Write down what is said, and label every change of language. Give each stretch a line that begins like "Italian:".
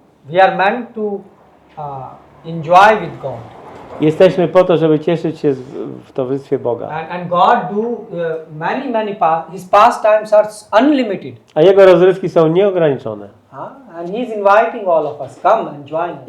English: We are meant to enjoy with God.
Polish: Jesteśmy po to, żeby cieszyć się w towarzystwie Boga.
English: And God do many His pastimes are unlimited.
Polish: A Jego rozrywki są nieograniczone.
English: And He is inviting all of us, come and join us.